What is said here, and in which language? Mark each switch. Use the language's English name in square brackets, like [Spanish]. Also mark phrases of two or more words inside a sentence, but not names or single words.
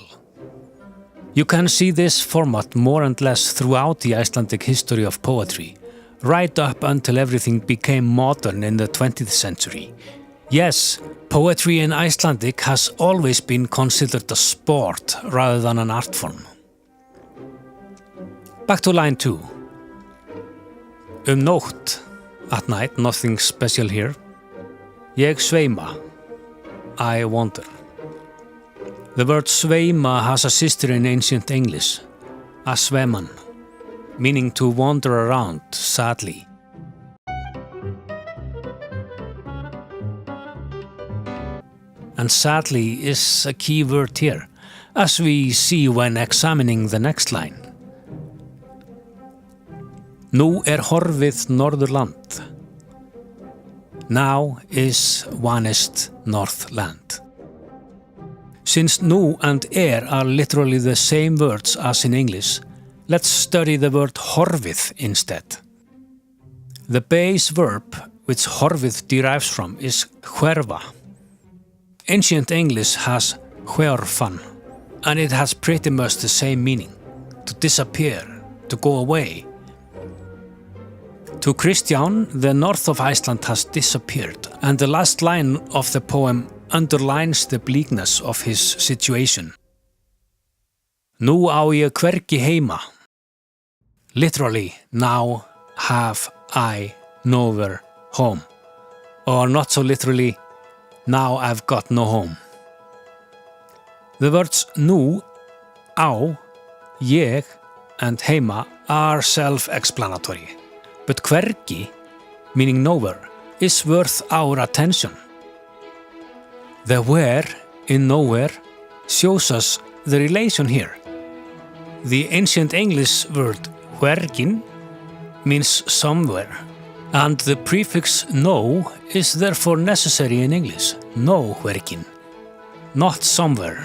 [English] You can see this format more and less throughout the Icelandic history of poetry, right up until everything became modern in the 20th century. Yes, poetry in Icelandic has always been considered a sport rather than an art form. Back to line 2. Nótt, at night, nothing special here. [Icelandic] Ég sveima, [English] I wander. The word sveima has a sister in ancient English, asveman, meaning to wander around sadly. And sadly is a key word here, as we see when examining the next line. [Icelandic] Nú horfið norðurland. [English] Now is vanist Northland. Since nú and are literally the same words as in English, let's study the word horfið instead. The base verb which horfið derives from is hverfa. Ancient English has hverfan, and it has pretty much the same meaning, to disappear, to go away. To Kristján, the north of Iceland has disappeared, and the last line of the poem underlines the bleakness of his situation. [Icelandic] Nú á ég hvergi heima. [English] Literally, now have I nowhere home. Or not so literally, now I've got no home. The words [Icelandic] nú, á, ég, [English] and heima are self-explanatory. But hvergi, meaning nowhere, is worth our attention. The where in nowhere shows us the relation here. The ancient English word hvergin means somewhere, and the prefix no is therefore necessary in English, no hvergin, not somewhere.